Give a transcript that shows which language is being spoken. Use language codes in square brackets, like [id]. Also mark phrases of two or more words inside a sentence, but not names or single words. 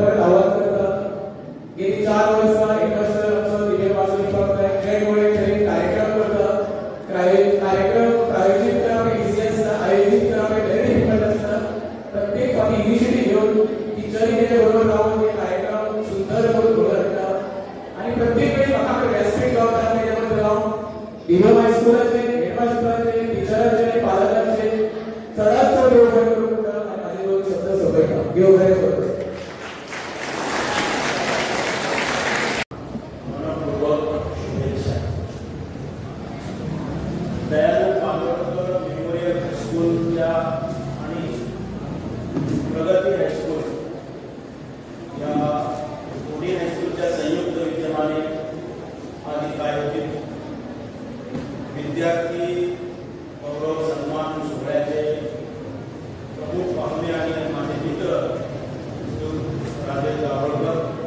[kok] परत आव्हान करता गेली 4 वर्सां एकच आमचो दिव्य वासुदेव फक्त वेगवेगळे कार्यक्रम करता कार्यक्रम प्रायोजीत करप इजी आसता आयोजीत करप [en] very difficult [kok] आसता प्रत्येक फावटी इनिशिएटीव घेवन टिचरी तेजे बरोबर रावन हे कार्यक्रम सुंदर करून घडोवन हाडटा आनी प्रत्येक वेळी म्हाका व्यासपीठ गावता तेजे बद्दल हांव दिव्य हायस्कुलाचे हेडमास्टराचे टिचराचे पालकांचे चडांत चड देव बरें करूं म्हणटा आनी म्हाजे दोन शब्द सोंपयता देव बरें करूं [mr] दयानंद मालवणकर मेमोरियल हायस्कूलच्या आणि प्रगती हायस्कूल या दोन्ही हायस्कूलच्या संयुक्त विद्यमाने आधी आयोजित विद्यार्थी गौरव सन्मान सोहळ्याचे प्रमुख पाहुणे आणि माझे मित्र राजेश जावळकर